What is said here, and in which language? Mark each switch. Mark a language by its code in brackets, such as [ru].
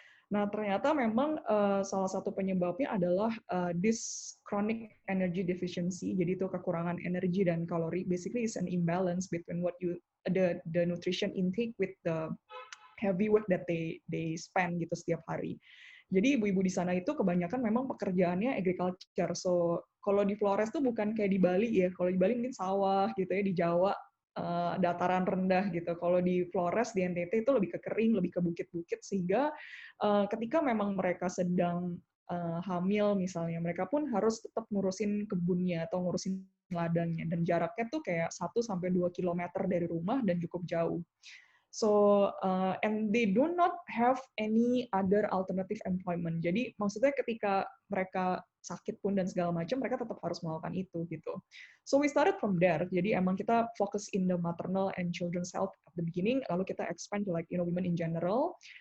[id] Nah, ternyata memang salah satu penyebabnya adalah [en] this chronic energy deficiency. [id] Jadi itu kekurangan energi dan kalori. [en] Basically, it's an imbalance between the nutrition intake with the heavy work that they spend gitu setiap hari. [id] Jadi ibu-ibu di sana itu kebanyakan memang pekerjaannya agriculture. So kalau di Flores tuh bukan kayak di Bali ya. Kalau di Bali mungkin sawah gitu ya, di Jawa dataran rendah gitu. Kalau di Flores, di NTT itu lebih ke kering, lebih ke bukit-bukit, sehingga ketika memang mereka sedang hamil misalnya, mereka pun harus tetap ngurusin kebunnya atau ngurusin ladangnya, dan jaraknya tuh kayak 1-2 kilometer dari rumah dan cukup jauh. [en] So, and they do not have any other alternative employment. [id] Jadi maksudnya ketika mereka sakit pun dan segala macam, mereka tetap harus melakukan itu gitu. [en] So we started from there. [id] Jadi emang kita fokus [en] in the maternal and children's health at the beginning, lalu kita expand to women in general.